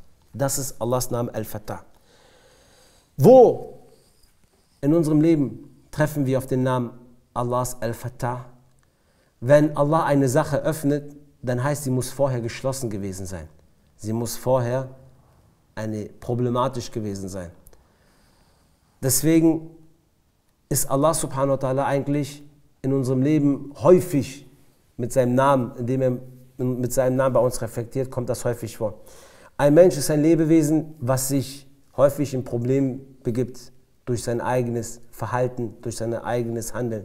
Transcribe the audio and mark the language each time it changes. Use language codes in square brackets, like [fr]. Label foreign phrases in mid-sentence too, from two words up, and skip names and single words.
[de] Das ist Allahs Name Al-Fattah. Wo in unserem Leben treffen wir auf den Namen Allahs Al-Fattah? Wenn Allah eine Sache öffnet, dann heißt, sie muss vorher geschlossen gewesen sein. Sie muss vorher problematisch gewesen sein. Deswegen ist Allah [ar] سبحانه وتعالى [de] eigentlich in unserem Leben häufig mit seinem Namen, indem er mit seinem Namen bei uns reflektiert, kommt das häufig vor. Ein Mensch ist ein Lebewesen, was sich häufig in Problemen begibt durch sein eigenes Verhalten, durch sein eigenes Handeln.